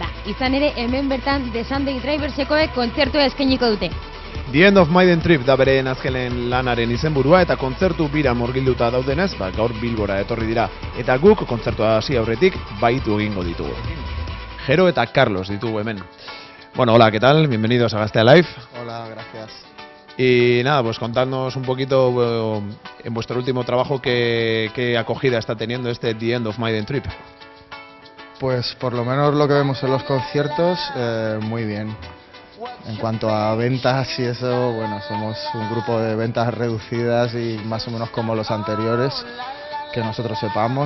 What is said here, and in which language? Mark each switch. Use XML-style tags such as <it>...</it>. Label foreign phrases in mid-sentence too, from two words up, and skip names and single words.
<eu>Izan ere, hemen bertan The Sunday Driversekoek kontzertua eskainiko dute. The End of Maiden Trip da beren azkenen lanaren izenburua eta kontzertu bira murgilduta daudenez, gaur Bilbora etorri dira. Eta guk kontzertua hasi aurretik baitu egingo ditugu. Jero eta Carlos ditugu hemen.</eu> <es>Bueno, hola, ¿qué tal? Bienvenidos a Gaztea Live. Hola, gracias. Y nada, pues contadnos un poquito en vuestro último trabajo qué acogida está teniendo este The End of Maiden Trip. Pues por lo menos lo que vemos en los conciertos, muy bien. En cuanto a ventas y eso, bueno, somos un grupo de ventas reducidas y más o menos como los anteriores, que nosotros sepamos.</es>